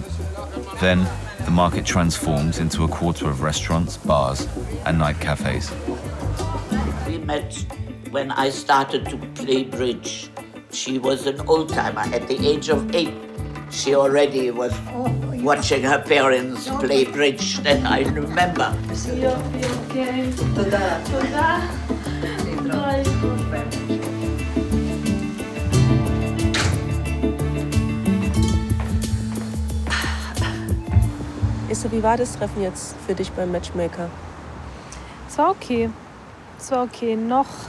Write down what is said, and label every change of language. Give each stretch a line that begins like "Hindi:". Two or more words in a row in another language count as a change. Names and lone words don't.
English: Then, the market transforms into a quarter of restaurants, bars, and night cafes. We met when I started to play bridge. She was an old-timer. At the age of 8, she already was watching her parents play bridge. That I remember.
Hebrew: יופי, אוקיי. תודה. תודה.
German: Esther, wie war das Treffen jetzt für dich beim Matchmaker? Es war okay. Es war okay.